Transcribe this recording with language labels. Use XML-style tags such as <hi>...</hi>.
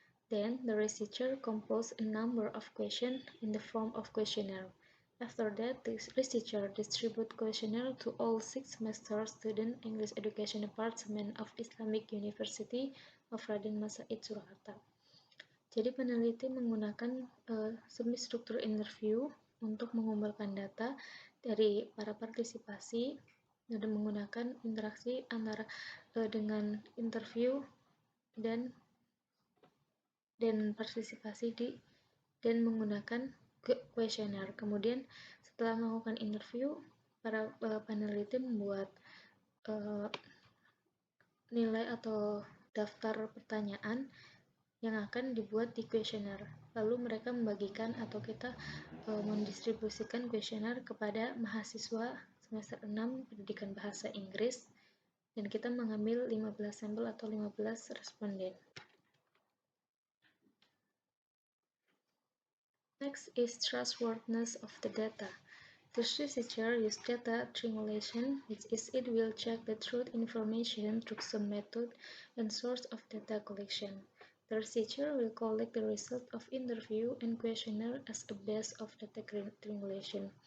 <en>Then, the researcher composed a number of questions in the form of questionnaire. After that, the researcher distributed questionnaire to all 6 semester student English Education Department of Islamic University of Raden Masaid Surakarta.</en> <id>Jadi peneliti menggunakan semi-struktur interview untuk mengumpulkan data dari para partisipasi dan menggunakan interaksi antara dengan interview dan partisipasi dan menggunakan kuesioner. Kemudian setelah melakukan interview, para peneliti membuat nilai atau daftar pertanyaan yang akan dibuat di kuesioner. Lalu mereka membagikan atau kita mendistribusikan kuesioner kepada mahasiswa semester 6 pendidikan bahasa Inggris dan kita mengambil 15 sampel atau 15 responden.</id> <en>Next is trustworthiness of the data. The researcher used data triangulation, which is it will check the truth information through some method and source of data collection. The researcher will collect the result of interview and questionnaire as a base of data triangulation.</en>